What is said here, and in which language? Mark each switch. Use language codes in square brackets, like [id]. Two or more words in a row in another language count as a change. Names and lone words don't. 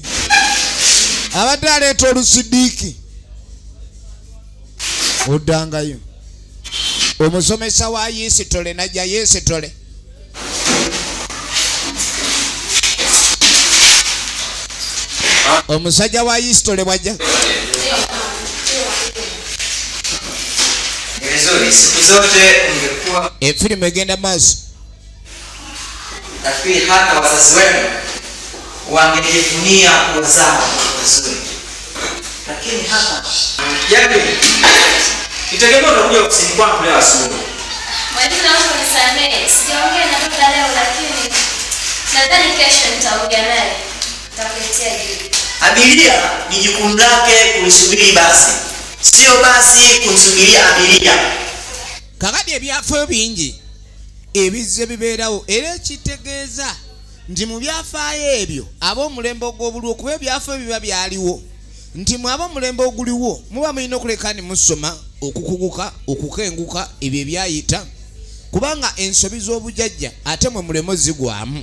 [lg] Abadde aleeta olusidiiki. Oddangayo. Omusomesa wa Yesitole najja Yesitole. Omusajja wa Yesitole bwajja. [sw] Siku zote ungekuwa [lg] efirimu egenda maaso. [sw] Nafikiri hata wazazi wenu wangejivunia kuwazaa wazuri, lakini hapa yaani itegemea utakuja ofisini kwangu leo asubuhi. Mwalimu naomba unisamehe, sijaongea na baba leo, lakini nadhani kesho nitaongea naye. Nitakuletea jibu. Abiria ni jukumu lake kulisubiri basi, sio basi kumsubiria abiria. [lg] Kakati ebyafaayo bingi ebizze bibeerawo era ekitegeeza nti mu byafaayo ebyo ab'omulembe ogw'obulwo kuba ebyafaayo biba byaliwo nti mu ab'omulembe oguliwo muba mulina okuleka ne musoma okukuguka okukenguka ebyo ebyayita kubanga ensobi z'obujjajja ate mwe mulemo zigwamu.